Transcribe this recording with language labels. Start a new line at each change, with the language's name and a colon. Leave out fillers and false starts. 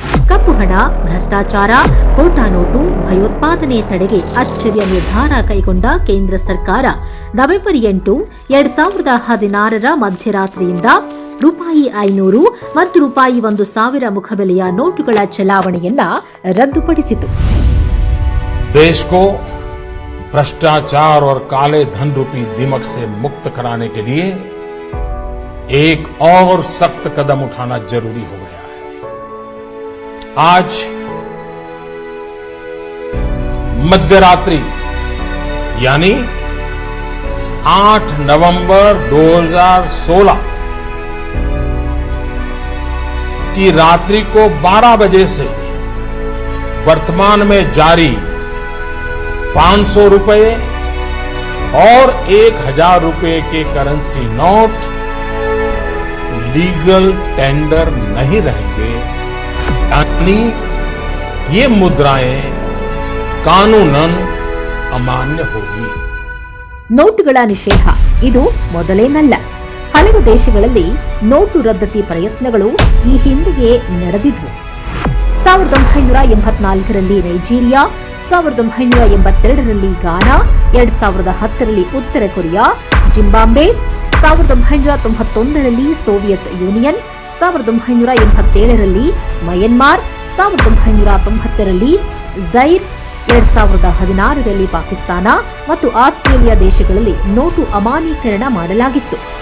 Kannada: ಕಪ್ಪು ಹಣ, ಭ್ರಷ್ಟಾಚಾರ, ಖೋಟಾ ನೋಟು, ಭಯೋತ್ಪಾದನೆ ತಡೆಗೆ ಅಚ್ಚರಿಯ ನಿರ್ಧಾರ ಕೈಗೊಂಡ ಕೇಂದ್ರ ಸರ್ಕಾರ ನವೆಂಬರ್ 8, 2016 ಮಧ್ಯರಾತ್ರಿಯಿಂದ ₹500 ಮತ್ತು ₹1,000 ಮುಖಬೆಲೆಯ ನೋಟುಗಳ ಚಲಾವಣೆಯನ್ನ ರದ್ದುಪಡಿಸಿತು.
Hindi: देश को भ्रष्टाचार और काले धन रूपी दिमक से मुक्त कराने के लिए एक और सख्त कदम उठाना जरूरी हो गया है। आज मध्यरात्रि यानी 8 नवंबर 2016 की रात्रि को 12 बजे से वर्तमान में जारी 500 रुपए और 1,000 रुपए के करेंसी नोट लीगल टेंडर नहीं रहेंगे, यानी ये मुद्राएं कानूनन अमान्य होगी।
Kannada: ನೋಟುಗಳ ನಿಷೇಧ ಇದು ಮೊದಲೇನಲ್ಲ. ಹಲವು ದೇಶಗಳಲ್ಲಿ ನೋಟು ರದ್ದತಿ ಪ್ರಯತ್ನಗಳು ಈ ಹಿಂದೆಯೇ ನಡೆದಿದ್ವು. 1984ರಲ್ಲಿ ನೈಜೀರಿಯಾ, 1982ರಲ್ಲಿ ಗಾನಾ, 2010ರಲ್ಲಿ ಉತ್ತರ Korea, Zimbabwe, 1991ರಲ್ಲಿ Soviet union, 1987ರಲ್ಲಿ Myanmar, 1990ರಲ್ಲಿ Jair, 2016ರಲ್ಲಿ Pakistan ಮತ್ತು ಆಸ್ಟ್ರೇಲಿಯಾ ದೇಶಗಳಲ್ಲಿ ನೋಟು ಅಮಾನ್ಯೀಕರಣ ಮಾಡಲಾಗಿತ್ತು.